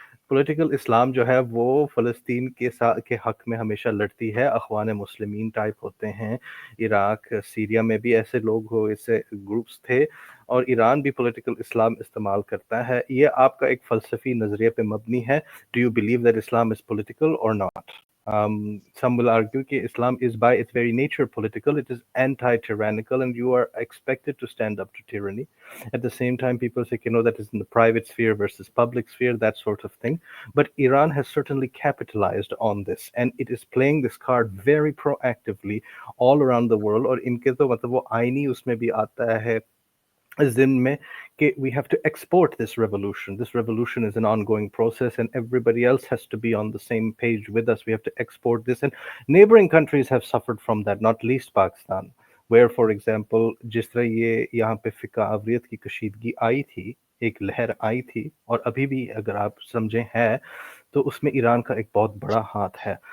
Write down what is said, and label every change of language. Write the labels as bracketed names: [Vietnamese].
[Urdu] Political Islam جو ہے وہ فلسطین کے حق میں ہمیشہ لڑتی ہے. اخوان مسلمین ٹائپ ہوتے ہیں, عراق سیریا میں بھی ایسے لوگ ایسے گروپس تھے, اور ایران بھی پولیٹیکل اسلام استعمال کرتا ہے. یہ آپ کا ایک فلسفی نظریے پہ مبنی ہے. [English] Do you believe that Islam is political اور not? Some will argue that Islam is by its very nature political. It is anti-tyrannical, and you are expected to stand up to tyranny. At the same time, people say, that is in the private sphere versus public sphere, that sort of thing. But Iran has certainly capitalized on this, and it is playing this card very proactively all around the world. [Urdu] اور ان کے تو مطلب وہ آئینی اس میں بھی آتا ہے ذہن میں کہ [English] we have to export this revolution. This revolution is an ongoing process, and everybody else has to be on the same page with us. We have to export this, and neighboring countries have suffered from that, not least Pakistan, where, for example, [Urdu] جس طرح یہ یہاں پہ فقہ عوریت کی کشیدگی آئی تھی, ایک لہر آئی تھی, اور ابھی بھی اگر آپ سمجھیں ہے تو اس میں ایران کا ایک بہت بڑا ہاتھ ہے.